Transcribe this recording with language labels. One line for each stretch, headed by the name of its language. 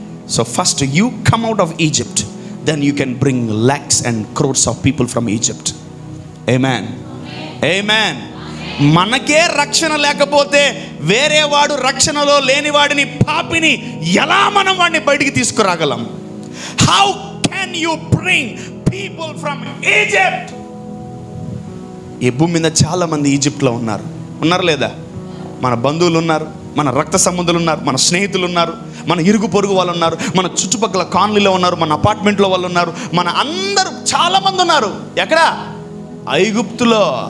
English: So first you come out of Egypt, then you can bring lakhs and crores of people from Egypt. Amen. Amen.
Telugu: మనకే రక్షణ లేకపోతే వేరే వాడు రక్షణలో లేని వాడిని, పాపిని ఎలా మనం వాడిని బయటికి తీసుకురాగలం?
English: How can you bring people from Egypt?
Telugu: ఈ భూమి మీద చాలా మంది ఈజిప్ట్లో ఉన్నారు లేదా? మన బంధువులు ఉన్నారు, మన రక్త సంబంధులు ఉన్నారు, మన స్నేహితులు ఉన్నారు, మన ఇరుగు పొరుగు వాళ్ళు ఉన్నారు, మన చుట్టుపక్కల కాలనీలో ఉన్నారు, మన అపార్ట్మెంట్లో వాళ్ళు ఉన్నారు, మన అందరూ చాలా మంది ఉన్నారు. ఎక్కడ? ఐగుప్తులో.